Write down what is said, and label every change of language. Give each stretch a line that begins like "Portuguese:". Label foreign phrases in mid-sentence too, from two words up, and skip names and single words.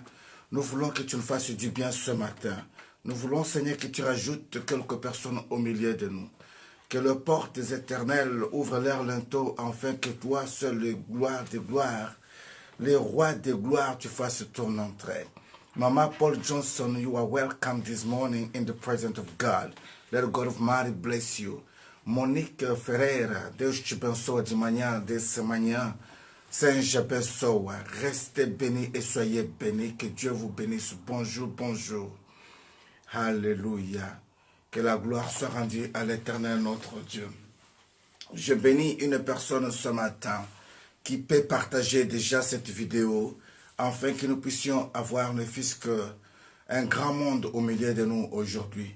French: Nous voulons que tu nous fasses du bien ce matin. Nous voulons, Seigneur, que tu rajoutes quelques personnes au milieu de nous. Que les portes éternelles ouvrent leurs linteaux, afin que toi, seul le gloire de gloire, les rois de gloire, tu fasses ton entrée.
English: Mama Paul Johnson, you are welcome this morning in the presence of God. Let the God of mighty bless you.
Portuguese: Monique Ferreira, Deus te abençoe de manhã, dessa manhã.
French: Saint Pessoa, restez bénis et soyez bénis. Que Dieu vous bénisse. Bonjour, bonjour. Alléluia. Que la gloire soit rendue à l'Éternel notre Dieu. Je bénis une personne ce matin qui peut partager déjà cette vidéo afin que nous puissions avoir ne fût-ce qu'un grand monde au milieu de nous aujourd'hui.